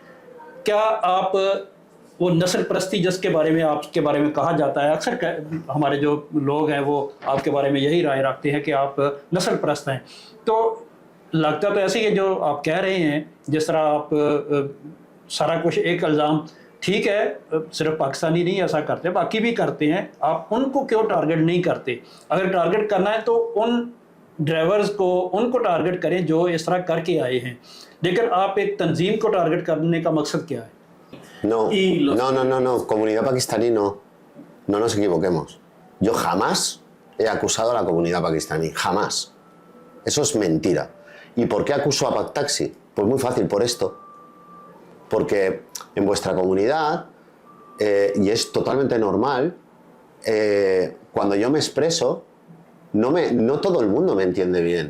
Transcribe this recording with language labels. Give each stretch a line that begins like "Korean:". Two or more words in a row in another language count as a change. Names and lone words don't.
Urdu: کیا آپ وہ نسل پرستی جس کے بارے میں آپ کے بارے میں کہا جاتا ہے، اکثر ہمارے جو لوگ ہیں وہ آپ کے بارے میں یہی رائے رکھتے ہیں کہ آپ نسل پرست ہیں، تو لگتا تو ایسے ہی ہے جو آپ کہہ رہے ہیں، جس طرح آپ سارا کچھ ایک الزام ٹھیک ہے، صرف پاکستانی نہیں ایسا کرتے، باقی بھی کرتے ہیں، آپ ان کو کیوں ٹارگٹ نہیں کرتے? اگر ٹارگٹ کرنا ہے تو ان ڈرائیورز کو ان کو ٹارگٹ کریں جو اس طرح کر کے آئے ہیں، لیکن آپ ایک تنظیم کو ٹارگٹ کرنے کا مقصد کیا ہے?
Spanish: No, comunidad pakistaní no nos equivoquemos. Yo jamás he acusado a la comunidad pakistaní, jamás. Eso es mentira. ¿Y por qué acuso a Paktaxi? Pues muy fácil, por esto. Porque en vuestra comunidad, y es totalmente normal, cuando yo me expreso, no todo el mundo me entiende bien.